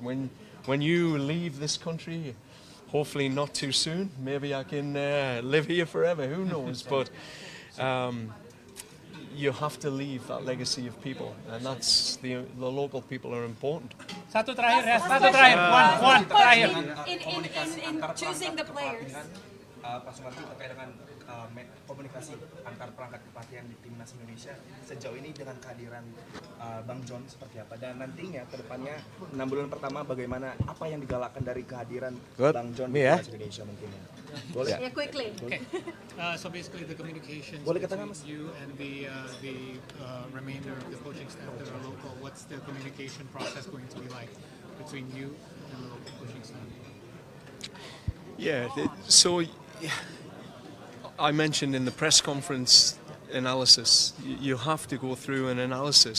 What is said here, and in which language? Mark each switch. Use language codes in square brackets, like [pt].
[en] When you leave this country, hopefully not too soon, maybe I can live here forever, who knows, but you have to leave that legacy of people, and that's the local people are important. [id] Satu terakhir, one terakhir. [en] In choosing the players. [id] Pak Sumarji, terkait dengan komunikasi antar perangkat kepelatihan di Timnas Indonesia sejauh ini dengan kehadiran Bang John seperti apa, dan nantinya ke depannya 6 bulan pertama bagaimana, apa yang digalakkan dari kehadiran Bang John di Timnas Indonesia mungkin ya? Boleh? [en] Yeah, quickly. Okay. So basically the communications between you and the remainder of the coaching staff that are local, what's the communication process going to be like between you and the local coaching staff? Yeah, so I mentioned in the press conference analysis, you have to go through an analysis.